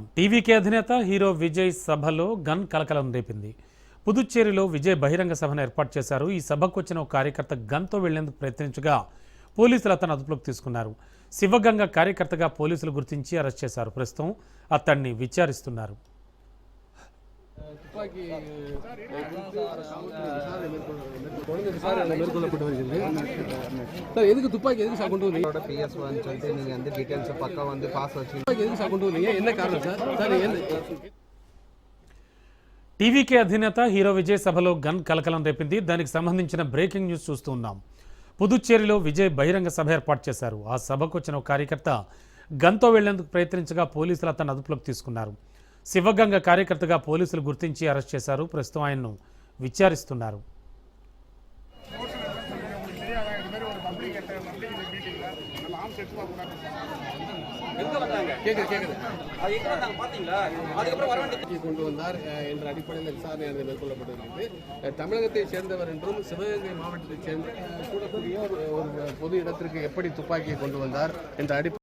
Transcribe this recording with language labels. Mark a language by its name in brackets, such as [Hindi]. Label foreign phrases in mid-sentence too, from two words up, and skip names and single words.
[Telugu] టీవీకే అధినేత హీరో విజయ్ సభలో గన్ కలకలం రేపింది. పుదుచ్చేరిలో విజయ్ బహిరంగ సభను ఏర్పాటు చేశారు. ఈ సభకు వచ్చిన ఒక కార్యకర్త గన్తో వెళ్లేందుకు ప్రయత్నించగా పోలీసులు అతను అదుపులోకి తీసుకున్నారు. శివగంగ కార్యకర్తగా పోలీసులు గుర్తించి అరెస్ట్ చేశారు. ప్రస్తుతం అతన్ని విచారిస్తున్నారు. [Tamil] எதுக்கு துப்பாக்கி எதுக்கு சார் கொண்டு வந்தீங்க? PS சொல்லிட்டு நீங்க வந்து டீடைல்ஸ் பக்கா வந்து பாஸ் வச்சு எதுக்கு சார் கொண்டு வந்தீங்க? என்ன காரணம் சார்? சார் [Telugu] టీవీకే అధినేత హీరో విజయ్ సభలో గన్ కలకలం రేపింది. దానికి సంబంధించిన బ్రేకింగ్ న్యూస్ చూస్తూ ఉన్నాం. పుదుచ్చేరిలో విజయ్ బహిరంగ సభ ఏర్పాటు చేశారు. ఆ సభకు వచ్చిన ఒక కార్యకర్త గన్తో వెళ్లేందుకు ప్రయత్నించగా పోలీసులు అతను అదుపులోకి తీసుకున్నారు. శివగంగ కార్యకర్తగా పోలీసులు గుర్తించి అరెస్ట్ చేశారు. ప్రస్తుతం ఆయన్ను విచారిస్తున్నారు. [Tamil] கொண்டு வந்தார் என்ற அடிப்படையில் விசாரணை மேற்கொள்ளப்பட்டிருக்கிறது. தமிழகத்தை சேர்ந்தவர் என்றும் சிவகங்கை மாவட்டத்தைச் சேர்ந்த கூடக்கூடிய ஒரு பொது இடத்திற்கு எப்படி துப்பாக்கியை கொண்டு வந்தார் என்ற அடிப்படை